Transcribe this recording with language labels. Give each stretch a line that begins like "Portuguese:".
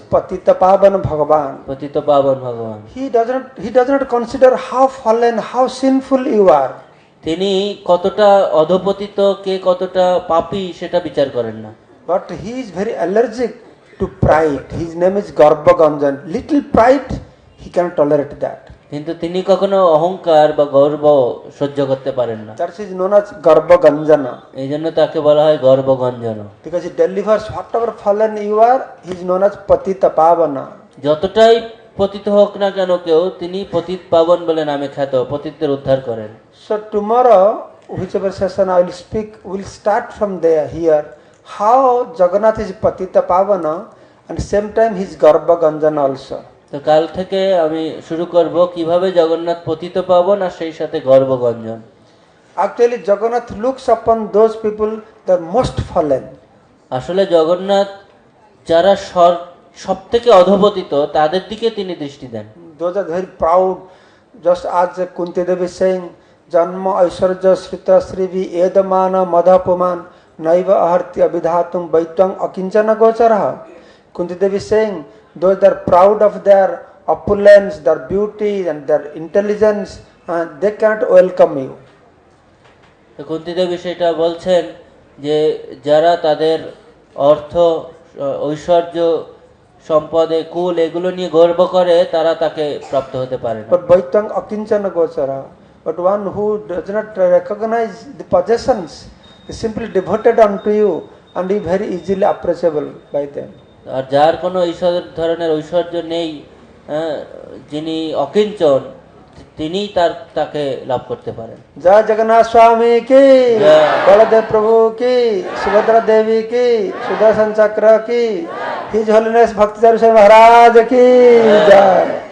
English: He is patita pavan Bhagavan.
Bangla: পতিত পাবন ভগবান।
English: He does not consider how fallen, how sinful you are.
Bangla: তিনি কতটা অধপতিত, কে কতটা পাপী সেটা বিচার করেন না।
English: But he is very allergic to pride. His name is Garbha Ganjan. Little pride, he cannot tolerate that.
Bangla: কিন্তু তিনি কখনো অহংকার বা গর্ব সহ্য করতে পারেন না।
English: Church is known as Garbha Ganjana.
Bangla: এই জন্য তাকে বলা হয় গর্বগঞ্জন।
English: Because he delivers whatever fallen you are, he is known as Patita Pavana.
Bangla: যতটাই পতিত হোক না কেন কেউ, তিনি পতিত পাবন বলে নামে খ্যাত, পতিতদের উদ্ধার করেন।
English: So tomorrow, whichever session I will speak, we'll start from there, here. How Jagannath is Patita Pavana and same time he is Garbha Ganjana also.
Bangla: তো কাল থেকে আমি শুরু করব কিভাবে জগন্নাথ পতিত পাবন আর সেই সাথে গর্বগঞ্জন।
English: Actually, Jagannath looks upon those people that are most fallen.
Bangla: আসলে জগন্নাথ যারা সব থেকে অধপতিত তাদের দিকে তিনি দৃষ্টি দেন।
English: Those are very proud. Just as Kunti Devi saying,
Sanskrit: Janma Aishwarya Shrita Srivi Edamana Madhapuman Naiva Aharti Abhidhatum Vaitang Akinchana Gocharaha.
English: Kunti Devi saying, those that are proud of their opulence, their beauty and their intelligence, they cannot welcome you.
Bangla: Kunti দেবী সেটা বলছেন যে যারা তাদের অর্থ, ঐশ্বর্য, সম্পদে, কুল এগুলো নিয়ে গর্ব করে তারা তাকে প্রাপ্ত হতে পারে না।
Sanskrit: But Vaitang Akinchana Gochara.
English: But one who does not recognize the possessions is simply devoted unto you and is very easily approachable by them.
Bangla: আর যার কোনো ধরনের ঐশ্বর্য নেই, যিনি অকিঞ্চন, তিনি তাকে লাভ করতে পারেন।
Hindi: जय जगन्नाथ स्वामी की, बलदेव प्रभु की, सुभद्रा देवी की, सुदर्शन चक्र की, हिज होलीनेस भक्तिचार्य स्वामी महाराज की जय।